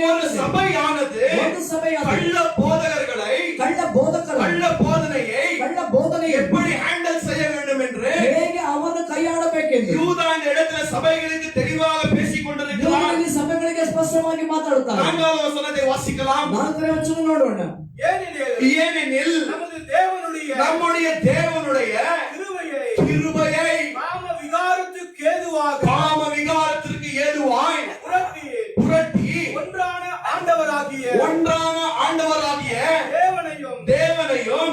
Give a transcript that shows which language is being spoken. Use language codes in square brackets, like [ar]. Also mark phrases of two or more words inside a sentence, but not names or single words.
[ta] ஒரு [kn] ಹೇಳುತ್ತದೆ. [ta] சபையானது [kn] ಒಂದು ಸಭೆಯಾದ [ta] கள்ள போதகர்களை [kn] ಕಳ್ಳ ಬೋಧಕರು [ta] கள்ள போதனையை [kn] ಕಳ್ಳ ಬೋಧನೆ [ta] எப்படி ஹேண்டில் செய்ய வேண்டும் என்று [kn] ಹೇಗೆ ಅವನು ಕೈಯಾಡಬೇಕೆಂದು [ta] யூதா இந்த இடத்துல சபைகளுக்கு தெளிவாக பேசிக் கொண்டிருக்கிறார். [kn] ಯೂದನು ಸಭೆಗಳಿಗೆ ಸ್ಪಷ್ಟವಾಗಿ ಮಾತಾಡುತ್ತಾನೆ. [ta] 4வது வசனத்தை வாசிக்கலாம். [kn] 4ನೇ ವಚನ ನೋಡೋಣ. [ta] ஏனெனில் நமது தேவனுடைய நம்முடைய தேவனுடைய கிருபையை காம விகாரத்துக்கு ஏதுவாக காம விகாரத்திற்கு ஏதுவாய் புரட்டி ஒன்றான ஆண்டவராகிய தேவனையும்